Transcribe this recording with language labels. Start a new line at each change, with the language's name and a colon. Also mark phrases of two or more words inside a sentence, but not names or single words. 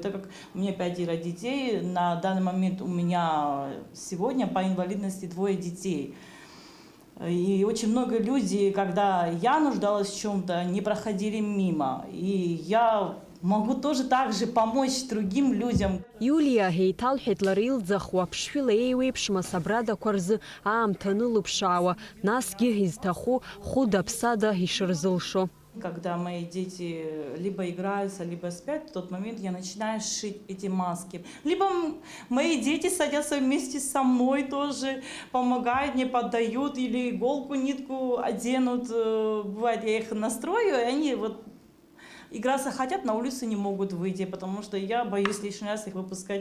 Russian: Так как у меня 5 детей, на данный момент у меня сегодня по инвалидности 2 детей. И очень много людей, когда я нуждалась в чем-то, не проходили мимо. И я могу тоже так же помочь другим людям.
Abkhazian: Юлия еиҭалҳәеит лара илӡахуа ԥшшәыла еиуеиԥшым асабрадақәа рзы аамҭа анылыԥшаауа, насгьы изҭаху хәыда-ԥсада ишырзылшо.
Russian: Когда мои дети либо играются, либо спят, в тот момент я начинаю шить эти маски. Либо мои дети садятся вместе со мной тоже, помогают, мне поддают, или иголку, нитку оденут. Бывает, я их настрою, и они вот играться хотят, на улицу не могут выйти, потому что я боюсь лишний раз их выпускать.